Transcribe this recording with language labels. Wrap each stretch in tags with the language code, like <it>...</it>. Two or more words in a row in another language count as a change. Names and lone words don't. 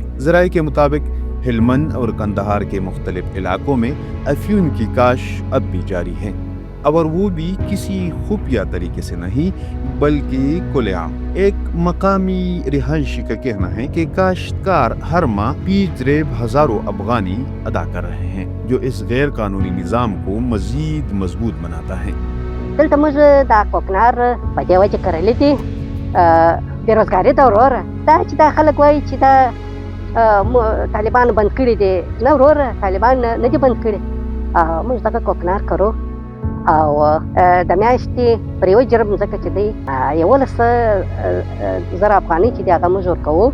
<ur>ذرائع کے مطابق ہلمند اور قندھار کے مختلف علاقوں میں افیون کی کاشت اب بھی جاری ہے، اور وہ بھی کسی خفیہ طریقے سے نہیں بلکہ کھلے عام۔ ایک مقامی رہائشی کا کہنا ہے کہ کاشتکار ہر ماہ بیج ریب ہزاروں افغانی ادا کر رہے ہیں، جو اس غیر قانونی نظام کو مزید مضبوط بناتا ہے۔</ur> <ps>دلته موږ دا کوکنار په دې وجه کرلی دي بېروزګاري ده وروره، دا چې دا خلک وایي چې دا طالبانو بند کړي دي، نه وروره طالبان نه دي بند کړي. موږ دغه کوکنار کرو او د میاشتې پر یوه جرم ځکه چې دی 11,000 افغانۍ چې دی هغه موږ ورکوو.</ps>